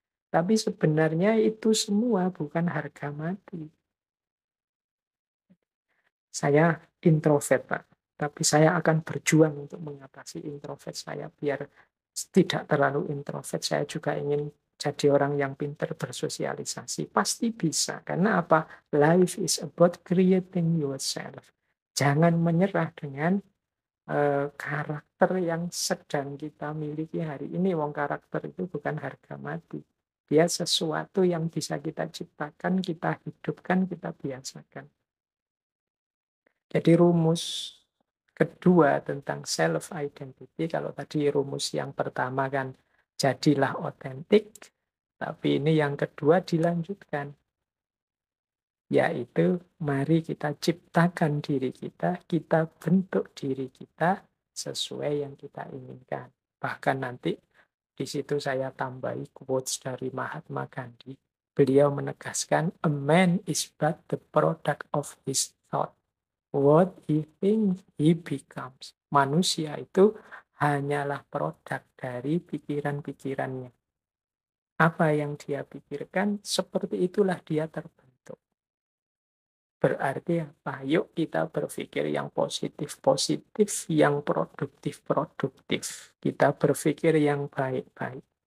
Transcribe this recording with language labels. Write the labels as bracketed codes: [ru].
[id] Tapi sebenarnya itu semua bukan harga mati. Saya introvert, Pak. Tapi saya akan berjuang untuk mengatasi introvert saya biar tidak terlalu introvert. Saya juga ingin jadi orang yang pintar bersosialisasi. Pasti bisa. Karena apa? [en] Life is about creating yourself. [id] Jangan menyerah dengan karakter yang sedang kita miliki hari ini. Wong karakter itu bukan harga mati. Dia sesuatu yang bisa kita ciptakan, kita hidupkan, kita biasakan. Jadi rumus kedua tentang self identity, kalau tadi rumus yang pertama kan jadilah otentik, tapi ini yang kedua dilanjutkan, yaitu mari kita ciptakan diri kita bentuk diri kita sesuai yang kita inginkan. Bahkan nanti di situ saya tambahi quotes dari Mahatma Gandhi. Beliau menegaskan, [en] a man is but the product of his thought. What he thinks, he becomes. [id] Manusia itu hanyalah produk dari pikiran-pikirannya. Apa yang dia pikirkan, seperti itulah dia terbentuk. Berarti apa? Yuk kita berpikir yang positif-positif, yang produktif-produktif. Kita berpikir yang baik-baik.